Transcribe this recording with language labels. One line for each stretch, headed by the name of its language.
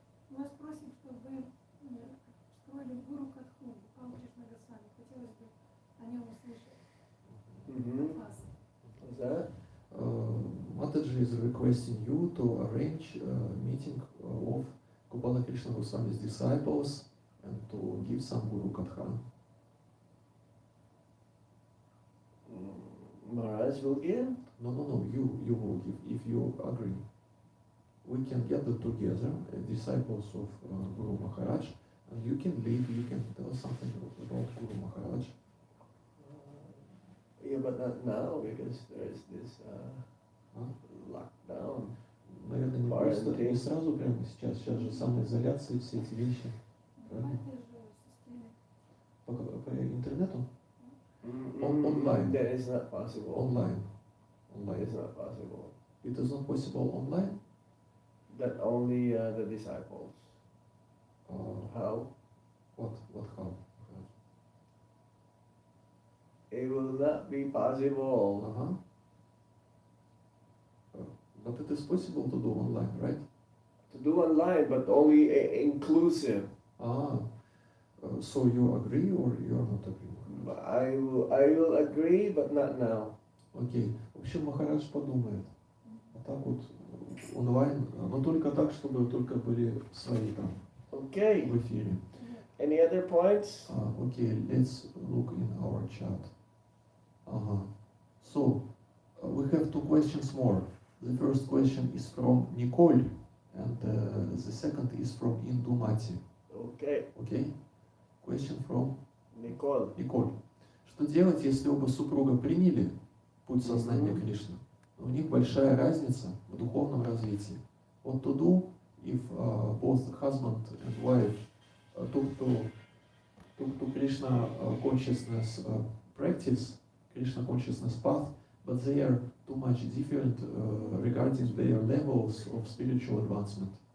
Russian: Мы вас просим, чтобы вы строили гуру Катху, Павла Кришна Госвами. Хотелось бы о нем услышать от вас.
English: What's that? Mataji is requesting you to arrange a meeting of Gopala Krishna Goswami's disciples and to give some Guru Katha. Maharaj will give. No, you will give, if you agree. We can gather together, disciples of Guru Maharaj, and you can lead, you can tell something about Guru Maharaj. Yeah, but not now because there's this
Russian: А?
English: lockdown.
Russian: Наверное, не просто, не сразу прямо сейчас же самоизоляция, все эти вещи. В этой же системе. По интернету?
English: Online. That is not possible. Online. It's Online. not possible. It is not possible online? That only the disciples. How? What how? It will not be possible. Uh-huh. But it is possible to do online, right? To do online, but only inclusive. So you agree or you are not agree? I will agree, but not now.
Russian: Окей. В общем, Махарадж подумает. А так вот онлайн, но только так, чтобы только были свои там
English: Okay.
Russian: в эфире.
English: Any other points? Okay, let's look in our chat. So, we have two questions more. The first question is from Nicole, and the second is from Indumati. Okay. Okay? Question from Nicole. Nicole.
Russian: Что делать, если оба супруга приняли путь сознания Мгм. Кришны? Но у них большая разница в духовном развитии.
English: What to do if both husband and wife took to Krishna consciousness practice, Krishna consciousness path, but they are too much different regarding their levels of spiritual advancement.